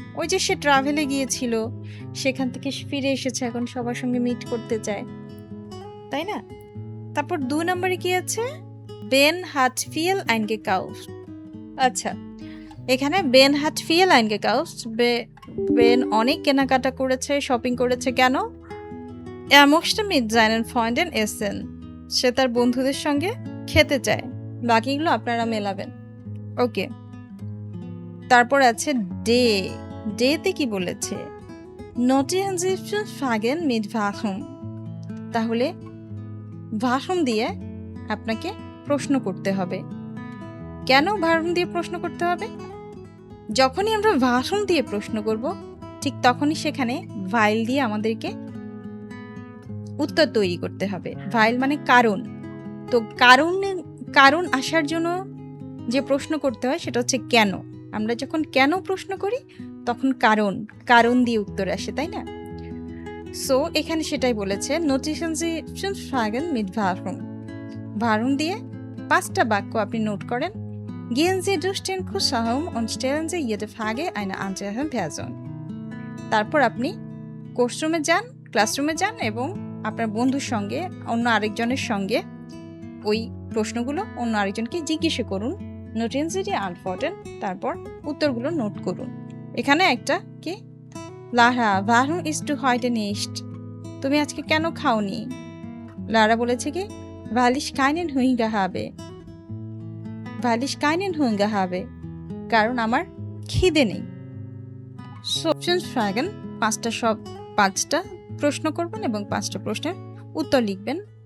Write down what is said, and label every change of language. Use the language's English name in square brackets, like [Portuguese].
[Bangla] ওই যে সে ট্রাভেলে গিয়েছিল, সেখান থেকে ফিরে এসেছে, এখন সবার সঙ্গে মিট করতে চায়, তাই না? তারপর 2 নম্বরে কি আছে? বেন [German] hat viel eingekauft, [Bangla] আচ্ছা এখানে Ben hat viel eingekauft, Ben অনেক কেনাকাটা করেছে, শপিং করেছে। কেন? [German] Er möchte mit seinen Freunden essen. [Bangla] সে তার বন্ধুদের সঙ্গে খেতে চায়। বাকিগুলো আপনারা মেলাবেন। ওকে। তারপর আছে ডে। ডেতে কি বলেছে? [German] Notieren Sie fünf Fragen mit Warum. [Bangla] তাহলে warum দিয়ে আপনাকে প্রশ্ন করতে হবে। কেন warum দিয়ে প্রশ্ন করতে হবে? যখনই আমরা warum দিয়ে প্রশ্ন করব ঠিক তখনই সেখানে while দিয়ে আমাদেরকে উত্তর তৈরি করতে হবে। while মানে কারণ। তো কারণ আসার জন্য যে প্রশ্ন করতে হয় সেটা হচ্ছে কেন। আমরা যখন কেন প্রশ্ন করি তখন কারণ দিয়ে উত্তর আসে, তাই না? সো এখানে সেটাই বলেছে, [German] নোটিশন জি fünf Fragen mit Warum. [Bangla] Warum দিয়ে 5টা বাক্য আপনি নোট করেন। [German] Gehen Sie durch den Kursraum und stellen Sie jede Frage einer anderen Person. [Bangla] তারপর আপনি কোর্সরুমে যান, ক্লাসরুমে যান এবং আপনার বন্ধুর সঙ্গে অন্য আরেকজনের সঙ্গে ওই প্রশ্নগুলো অন্য আরেকজনকে জিজ্ঞেস করুন। [German] নোটিন Sie die Antworten, [Bangla] তারপর উত্তরগুলো নোট করুন। এখানে একটা কি, [German] লারা warum isst du heute nicht? [Bangla] তুমি আজকে কেন খাওনি? লারা বলেছে কি, [German] weil ich keinen Hunger habe. weil ich keinen Hunger habe. [Bangla] কারণ আমার খিদে নেই। সো ফ্রাগেন 5টা প্রশ্ন করবেন এবং 5টা প্রশ্নের উত্তর লিখবেন।